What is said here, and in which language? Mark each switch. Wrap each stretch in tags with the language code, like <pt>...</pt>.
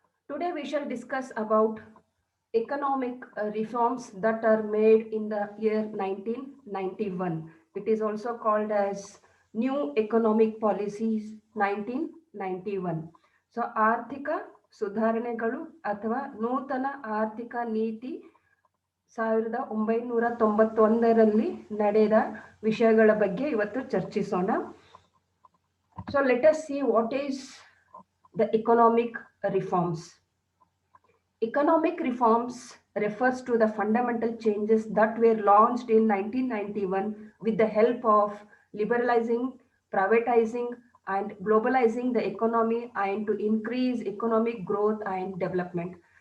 <en>Today we shall discuss about economic reforms that are made in the year 1991. It is also called as New Economic Policies 1991.</en> <kn>So, ಆರ್ಥಿಕ ಸುಧಾರಣೆಗಳು ಅಥವಾ ನೂತನ ಆರ್ಥಿಕ ನೀತಿ 1991ರಲ್ಲಿ ನಡೆದ ವಿಷಯಗಳ ಬಗ್ಗೆ ಇವತ್ತು ಚರ್ಚಿಸೋಣ.</kn> <en>So let us see what is the economic reforms. Economic reforms refers to the fundamental changes that were launched in 1991 with the help of liberalizing, privatizing, and globalizing the economy and to increase economic growth and development.</en>